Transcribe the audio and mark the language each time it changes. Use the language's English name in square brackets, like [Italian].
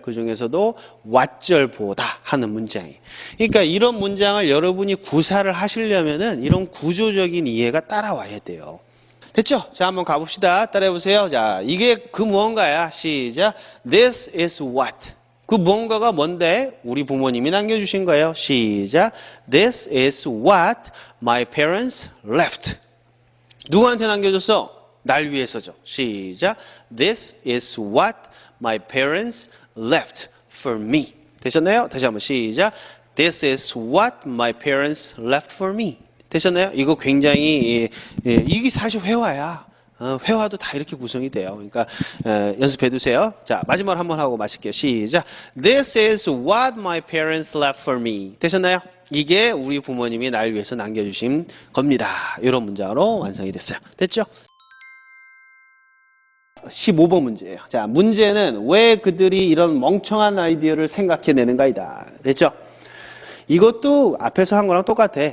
[Korean] 그 중에서도 what절 보다 하는 문장이. 그러니까 이런 문장을 여러분이 구사를 하시려면은 이런 구조적인 이해가 따라와야 돼요. 됐죠? 자, 한번 가봅시다. 따라해보세요. 자, 이게 그 무언가야. 시작. [English] This is what. [Korean] 그 무언가가 뭔데? 우리 부모님이 남겨주신 거예요. 시작. [English] This is what my parents left. [Korean] 누구한테 남겨줬어? 날 위해서죠. 시작. [English] This is what my parents left for me. [Korean] 되셨나요? 다시 한번 시작. [English] This is what my parents left for me. [Korean] 되셨나요? 이거 굉장히 이게 사실 회화야. 회화도 다 이렇게 구성이 돼요. 그러니까 연습해 두세요. 자, 마지막으로 한번 하고 마칠게요. 시작. [English] This is what my parents left for me. [Korean] 되셨나요? 이게 우리 부모님이 날 위해서 남겨주신 겁니다. 이런 문장으로 완성이 됐어요. 됐죠? 15번 문제예요. 자, 문제는 왜 그들이 이런 멍청한 아이디어를 생각해내는가이다. 됐죠? 이것도 앞에서 한 거랑 똑같아.